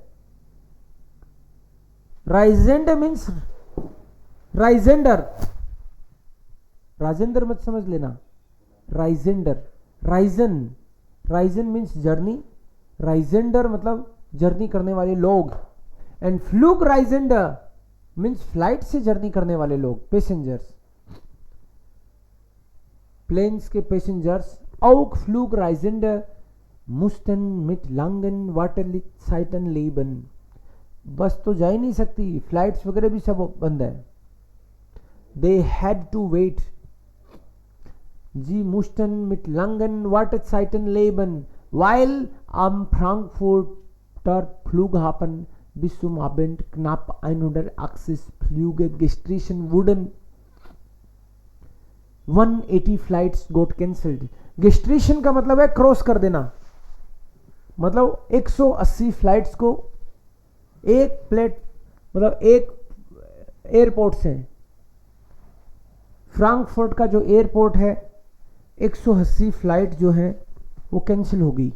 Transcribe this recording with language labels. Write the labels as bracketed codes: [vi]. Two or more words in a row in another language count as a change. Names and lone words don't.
[en] Reisende means Reisender. [hi] राजेंद्र मत समझ लेना. [de] Reisender. [hi] Reisen means जर्नी. Reisender मतलब जर्नी करने वाले लोग. एंड Flugreisender means फ्लाइट से जर्नी करने वाले लोग, पैसेंजर्स, प्लेन्स के पैसेंजर्स. [de] Auch Flugreisende mussten mit langen Wartezeiten leben. [hi] बस तो जा ही नहीं सकती, फ्लाइट्स वगैरह भी सब बंद है. [en] They had to wait. [de] Sie mussten mit langen Wartezeiten leben, weil am Frankfurter Flughafen bis zum Abend knapp 180 Flüge gestrichen wurden. [en] 180 फ्लाइट्स got cancelled. [hi] गेस्ट्रेशन का मतलब है क्रॉस कर देना, मतलब 180 फ्लाइट्स को एक प्लेट मतलब एक एयरपोर्ट से फ्रैंकफर्ट का जो एयरपोर्ट है 180 फ्लाइट जो है वो कैंसिल हो गई।